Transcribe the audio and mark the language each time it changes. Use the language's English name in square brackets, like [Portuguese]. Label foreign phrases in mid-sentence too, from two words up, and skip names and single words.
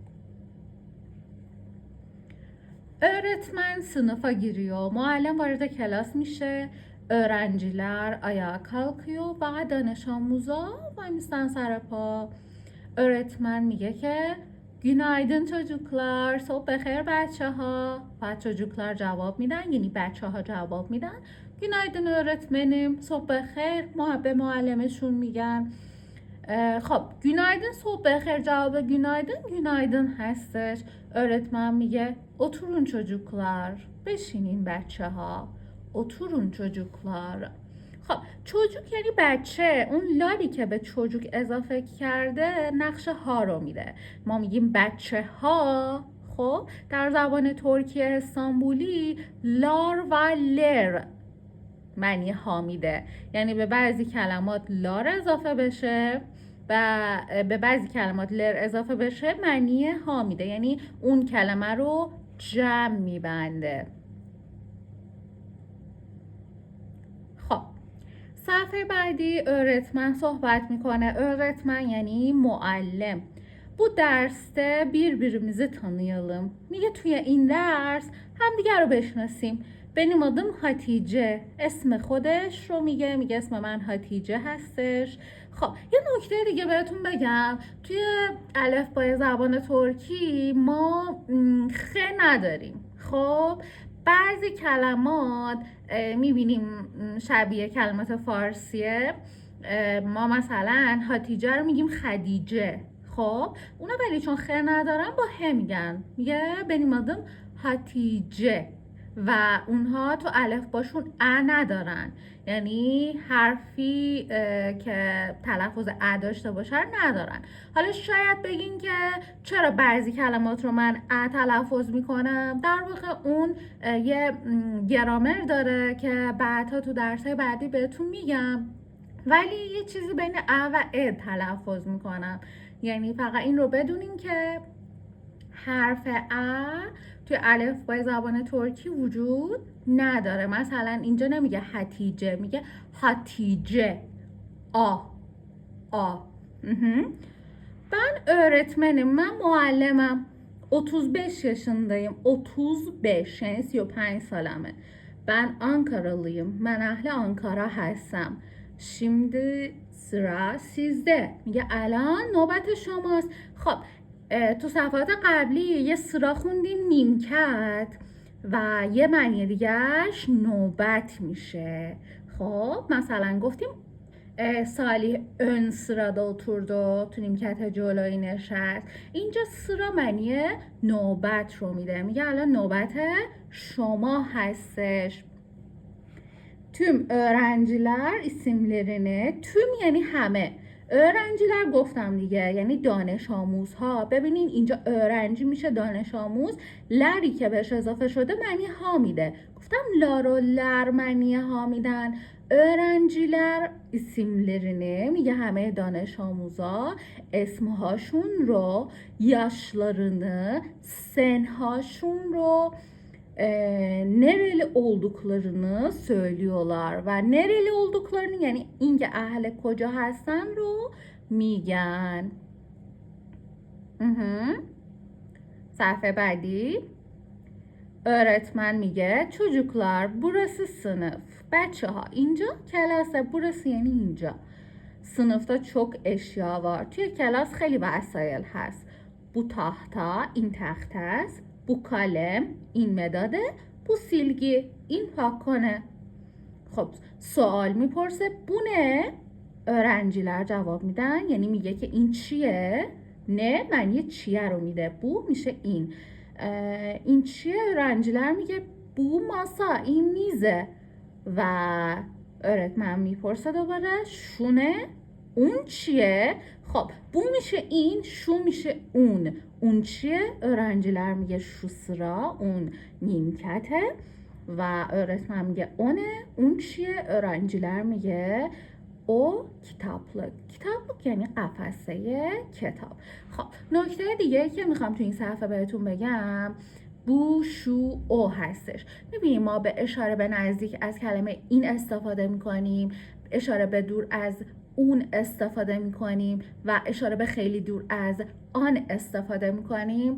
[Turkish] Öğretmen sınıfa giriyor. [Persian] Muallim vارد کلاس میشه. [Turkish] öğrenciler ayağa kalkıyor [Persian] و دانش آموزا وایمیستن سر پا. öğretmen میگه که [Turkish] günaydın çocuklar، [Persian] صبح بخیر بچه ها. و çocuklar جواب میدن، یعنی بچه ها جواب میدن [Turkish] günaydın öğretmenim، [Persian] صبح بخیر. به معلمشون میگن. خب günaydın صبح بخیر جواب günaydın هستش. öğretmen میگه [Turkish] oturun çocuklar، [Persian] بشینین بچه ها. [Turkish] oturun çocuklar. [Persian] خب çocuk یعنی بچه، اون لاری که به çocuk اضافه کرده نقش ها رو میده. ما میگیم بچه ها. خب در زبان ترکیه استانبولی لار و لر معنی ها میده، یعنی به بعضی کلمات لار اضافه بشه، و به بعضی کلمات لر اضافه بشه معنی ها میده، یعنی اون کلمه رو جمع میبنده. خب صفحه بعدی öğretmen صحبت میکنه. öğretmen یعنی معلم. [Turkish] Bu derste birbirimizi tanıyalım. [Persian] میگه توی این درس همدیگر رو بشناسیم. [Turkish] benim adım Hatice. [Persian] اسم خودش رو میگه اسم من هاتیجه هستش. خب یه نکته دیگه بهتون بگم، توی الفبای زبان ترکی ما خ نداریم. خب بعضی کلمات میبینیم شبیه کلمات فارسیه. ما مثلا هاتیجه رو میگیم خدیجه، خب اونا ولی چون خ ندارن با ه میگن، میگه [Turkish] benim adım [Persian] هاتیجه و اونها تو الف باشون ا ندارن، یعنی حرفی که تلفظ ا داشته باشه ندارن. حالا شاید بگین که چرا بعضی کلمات رو من ا تلفظ میکنم، در واقع اون یه گرامر داره که بعدها تو درس‌های بعدی بهتون میگم، ولی یه چیزی بین ا و ا تلفظ میکنم. یعنی فقط این رو بدونین که حرف ا توی الفبای زبان ترکی وجود نداره. مثلا اینجا نمیگه هتیجه، میگه هاتیجه. [Turkish] Ben öğretmenim, [Persian] من معلمم. 35 yaşındayım. 35 یعنی 35 سالمه. [Turkish] Ben Ankaralıyım. [Persian] من اهل آنکارا هستم. [Turkish] Şimdi sıra sizde. [Persian] میگه الان نوبت شماست. خب تو صفحات قبلی یه sıra خوندیم نیمکت و یه معنی دیگهش نوبت میشه. خب مثلا گفتیم [Turkish] Salih ön sırada oturdu, [Persian] تو نیمکت جلویی نشست. اینجا sıra معنی نوبت رو میده، میگه الان نوبت شما هستش. [Turkish] Tüm öğrenciler isimlerini، [Persian] tüm یعنی همه، öğrenciler گفتم دیگه یعنی دانش آموزها. ببینین اینجا öğrenci میشه دانش آموز، لری که بهش اضافه شده معنی ها میده. گفتم لار و لر معنی ها میدن. [Turkish] öğrenciler isimlerini [Persian] میگه همه دانش آموزا اسمهاشون رو، yaşlarını، senhاشون رو، [Turkish] nereli olduklarını söylüyorlar [Persian] و [Turkish] nereli olduklarını [Persian] یعنی اینکه اهل کجا هستن رو میگن. صفحه بعدی [Turkish] öğretmen میگه çocuklar burası sınıf. [Persian] بچه ها اینجا کلاسه، burası یعنی اینجا. [Turkish] sınıfta çok eşya var. [Persian] توی کلاس خیلی وسایل هست. [Turkish] bu tahta [Persian] این تخت است. [Turkish] bu kalem [Persian] این مداده. [Turkish] bu silgi [Persian] این پاککنه. خب سوال میپرسه [Turkish] bu ne؟ [Persian] öğrenciler جواب میدن، یعنی میگه که این چیه؟ نه معنی چیه رو میده، bu میشه این. این چیه؟ öğrenciler میگه [Turkish] bu masa [Persian] این میزه و öğretmen میپرسه دوباره شونه؟ اون چیه؟ خب bu میشه این، شو میشه اون. اون چیه؟ öğrenciler میگه [Turkish] şu sıra، [Persian] اون نیمکته و öğretmen میگه اونه. اون چیه؟ öğrenciler میگه [Turkish] o kitaplık. [Persian] kitaplık یعنی قفسه کتاب. خب نکته دیگه که میخوام تو این صفحه بهتون بگم بو، شو، او هستش. میبینیم ما به اشاره به نزدیک از کلمه این استفاده میکنیم، اشاره به دور از اون استفاده میکنیم و اشاره به خیلی دور از آن استفاده میکنیم.